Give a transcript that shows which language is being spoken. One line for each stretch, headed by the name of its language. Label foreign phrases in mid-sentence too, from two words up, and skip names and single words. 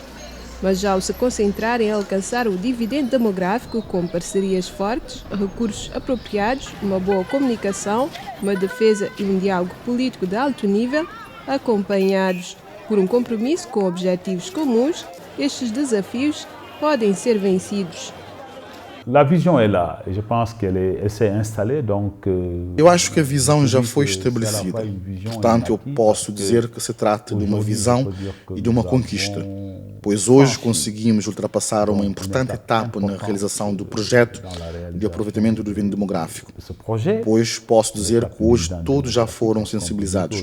Portuguese: Mas ao se concentrar em alcançar o dividendo demográfico com parcerias fortes, recursos apropriados, uma boa comunicação, uma defesa e um diálogo político de alto nível, acompanhados por um compromisso com objetivos comuns, estes desafios podem ser vencidos.
French: La vision est là, et je pense qu'elle s'est installée, donc...
Portuguese: Eu acho que a visão já foi estabelecida. Portanto, eu posso dizer que se trata de uma visão e de uma conquista, pois hoje conseguimos ultrapassar uma importante etapa na realização do projeto de aproveitamento do dividendo demográfico. Pois posso dizer que hoje todos já foram sensibilizados.